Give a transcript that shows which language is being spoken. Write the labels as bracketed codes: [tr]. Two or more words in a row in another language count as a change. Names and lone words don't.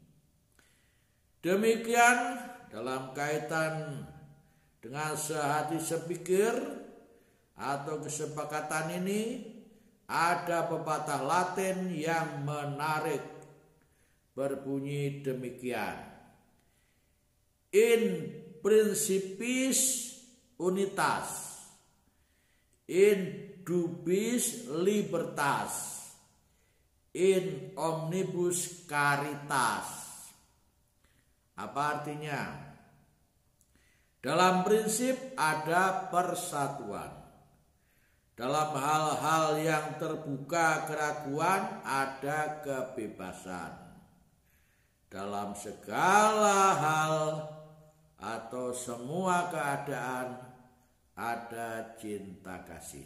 [id] Demikian dalam kaitan dengan sehati sepikir atau kesepakatan ini, ada pepatah Latin yang menarik berbunyi demikian: [la] in principis unitas, in dubis libertas, in omnibus caritas. [id] Apa artinya? Dalam prinsip ada persatuan. Dalam hal-hal yang terbuka keraguan ada kebebasan. Dalam segala hal atau semua keadaan ada cinta kasih.